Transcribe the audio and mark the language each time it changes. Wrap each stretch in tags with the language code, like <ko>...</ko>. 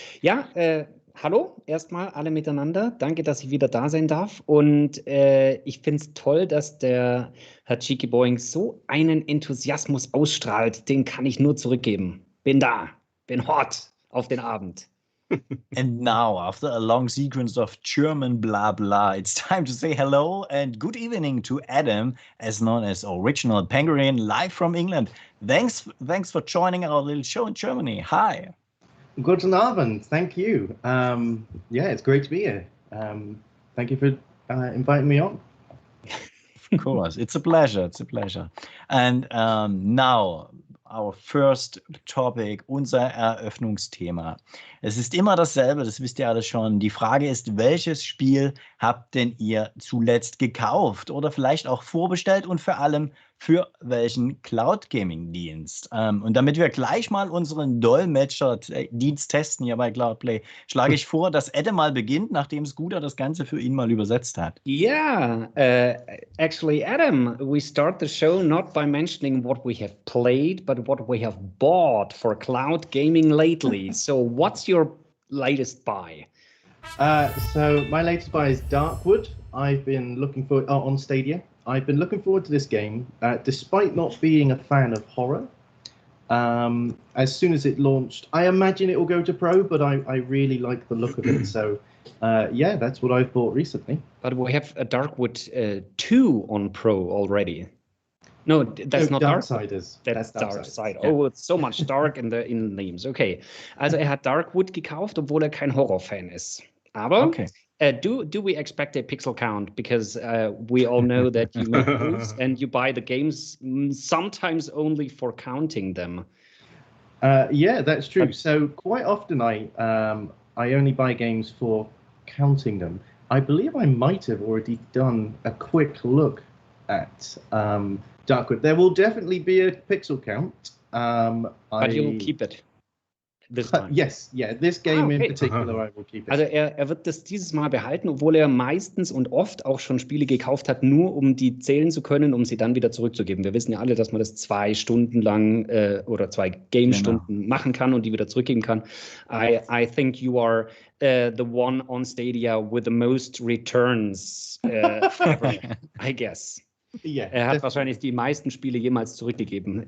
<de>Ja, hallo erstmal alle miteinander. Danke, dass ich wieder da sein darf. Und ich finde es toll, dass der Herr Cheeky Boing so einen Enthusiasmus ausstrahlt. Den kann ich nur zurückgeben. Bin da, bin hot auf den Abend.</de> <en>And now, after a long sequence of German blah blah, it's time to say hello and good evening to Adam, as known as OriginalPenguin, live from England. Thanks for joining our little show in Germany. Hi.</en> <de>Guten Abend.</de> <en>Thank you. Yeah, it's great to be here. Thank you for inviting me on. Of course, it's a pleasure. It's a pleasure. And now, our first topic,</en> <de>unser Eröffnungsthema. Es ist immer dasselbe, das wisst ihr alle schon. Die Frage ist, welches Spiel habt denn ihr zuletzt gekauft oder vielleicht auch vorbestellt und vor allem für welchen Cloud-Gaming-Dienst? Und damit wir gleich mal unseren Dolmetscher-Dienst testen hier bei Cloudplay, schlage ich vor, dass Adam mal beginnt, nachdem Scooter das Ganze für ihn mal übersetzt hat.</de> <en>Yeah, actually, Adam, we start the show not by mentioning what we have played, but what we have bought for cloud gaming lately. So what's your latest buy? So my latest buy is Darkwood. I've been looking for on Stadia. I've been looking forward to this game, despite not being a fan of horror. As soon as it launched, I imagine it will go to Pro, but I really like the look of it. So, yeah, that's what I've bought recently. But we have a Darkwood 2 on Pro already. No, that's not Darksiders. That's Darkside. Yeah. Oh, it's so much dark in the names.</en> <de>Okay, also hat Darkwood gekauft, obwohl kein Horrorfan ist. Aber Okay.</de> <en>Do we expect a pixel count? Because we all know that you make moves and you buy the games sometimes only for counting them. Yeah, that's true. So quite often I only buy games for counting them. I believe I might have already done a quick look at Darkwood. There will definitely be a pixel count. But you'll keep it. This time. Yes, yeah, this game in okay. particular, I will keep it.</en> <de>Also er wird das dieses Mal behalten, obwohl er meistens und oft auch schon Spiele gekauft hat, nur um die zählen zu können, um sie dann wieder zurückzugeben. Wir wissen ja alle, dass man das 2 Stunden lang oder 2 Game-Stunden machen kann und die wieder zurückgeben kann.</de> <en>I think you are the one on Stadia with the most returns ever, I guess. Yeah,</en> <de>Er hat wahrscheinlich die meisten Spiele jemals zurückgegeben.</de>